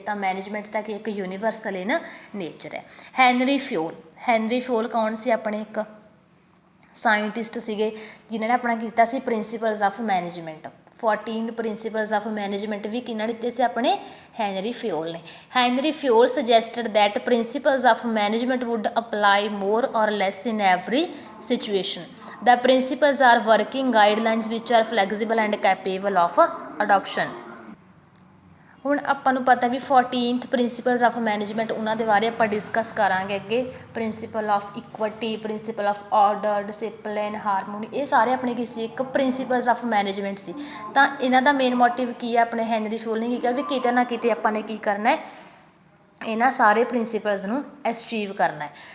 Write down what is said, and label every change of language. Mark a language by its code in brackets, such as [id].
[pa] ਤਾਂ ਮੈਨੇਜਮੈਂਟ ਤਾਂ ਕਿ ਇੱਕ ਯੂਨੀਵਰਸਲ ਇਨ ਨੇਚਰ ਹੈ। ਹੈਨਰੀ ਫਿਊਲ ਕੌਣ ਸੀ, ਆਪਣੇ ਇੱਕ ਸਾਇੰਟਿਸਟ ਸੀਗੇ ਜਿਨ੍ਹਾਂ ਨੇ ਆਪਣਾ ਕੀਤਾ ਸੀ principals of management. 14 principals of management ਵੀ ਕਿਹਨਾਂ ਦਿੱਤੇ ਸੀ ਆਪਣੇ ਹੈਨਰੀ ਫਿਓਲ ਨੇ। [en] Henri Fayol suggested that principles of management would apply more or less in every situation. The principles are working guidelines which are flexible and capable of adoption। [pa] ਹੁਣ ਆਪਾਂ ਨੂੰ ਪਤਾ ਵੀ 14th ਪ੍ਰਿੰਸੀਪਲਸ ਆਫ ਮੈਨੇਜਮੈਂਟ ਉਹਨਾਂ ਦੇ ਬਾਰੇ ਆਪਾਂ ਡਿਸਕਸ ਕਰਾਂਗੇ ਅੱਗੇ। Principal of equity, principal of order, discipline, harmony, ਇਹ ਸਾਰੇ ਆਪਣੇ ਕੀ ਸੀ ਇੱਕ ਪ੍ਰਿੰਸੀਪਲਸ ਆਫ ਮੈਨੇਜਮੈਂਟ ਸੀ। ਤਾਂ ਇਹਨਾਂ ਦਾ ਮੇਨ ਮੋਟਿਵ ਕੀ ਹੈ, ਆਪਣੇ ਹੈਨਰੀ ਫਿਓਲ ਨੇ ਕੀ ਕਿਹਾ ਵੀ ਕਿਤੇ ਨਾ ਕਿਤੇ ਆਪਾਂ ਨੇ ਕੀ ਕਰਨਾ ਹੈ, ਇਹਨਾਂ ਸਾਰੇ ਪ੍ਰਿੰਸੀਪਲਸ ਨੂੰ ਅਚੀਵ ਕਰਨਾ ਹੈ।